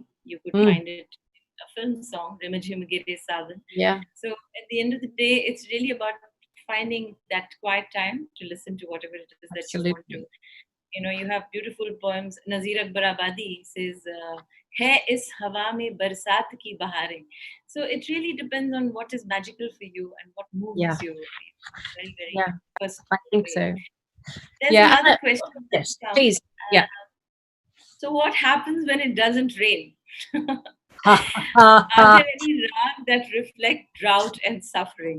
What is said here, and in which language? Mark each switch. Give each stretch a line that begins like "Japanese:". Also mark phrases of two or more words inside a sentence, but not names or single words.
English: You could find it in a film song, Rimajhim Gire Savan. Yeah. So at the end of the day, it's really about finding that quiet time to listen to whatever it is that you want to. You have beautiful poems. Nazir Akbar Abadi says,
Urdu: "ہے اس ہوا میں برسات کی بہارے."
English: So it really depends on what is magical for you and what moves you. Very, very personal. I think so. There's another question. Yes, please. So what happens when it doesn't rain? Are there any rag that reflect drought and suffering?